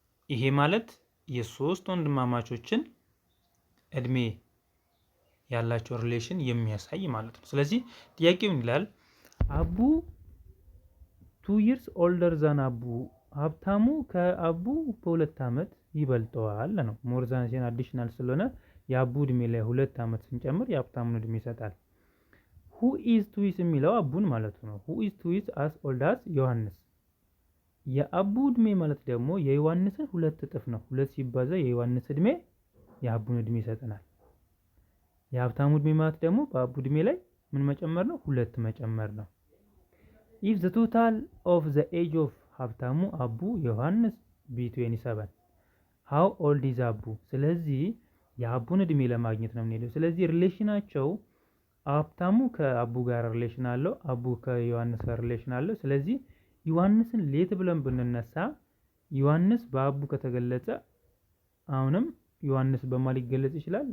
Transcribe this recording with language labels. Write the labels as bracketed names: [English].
[Amharic] ይሄ ማለት የሶስት ወንድማማቾችን እድሜ ያላቸው ሪሌሽን የሚያሳይ ማለት ነው። ስለዚህ ጥያቄው ይላል አቡ [English] 2 years older than [Amharic] አቡ ሀብታሙ ከአቡ በሁለት ዓመት ይበልጠዋል ነው። ሞር ዛን ሲሆን አዲሽናል ስለሆነ የአቡ እድሜ ላይ 2 ዓመት ስንጨምር የሀብታሙን እድሜ ይሰጣል። [English] who is 2 years [Amharic] የሚለው አቡን ማለት ነው። [English] who is 2 years as old as [Amharic] ዮሐንስ የአቡ እድሜ ማለት ደግሞ የዮሐንስን 2 እጥፍ ነው። 2 ሲባዛ የዮሐንስ እድሜ የአቡን እድሜ ይሰጠናል። የሀብታሙ እድሜ ማለት ደግሞ በአቡ እድሜ ላይ ምን መጨመር ነው? 2 መጨመር ነው። [English] if the total of the age of ሀብታሙ አቡ ዮሐንስ be 27 how old is አቡ? [Amharic] ስለዚህ የአቡን እድሜ ለማግኘት ነው የምንሄደው። ስለዚህ ሪሌሽናቸው ሀብታሙ ከአቡ ጋር ሪሌሽን አለው፣ አቡ ከዮሐንስ ጋር ሪሌሽን አለው። ስለዚህ ዮሐንስን ሌት ብለን ብንነሳ ዮሐንስ በአቡ ከተገለጸ አሁንም ዮሐንስ በማን ሊገለጽ ይችላል?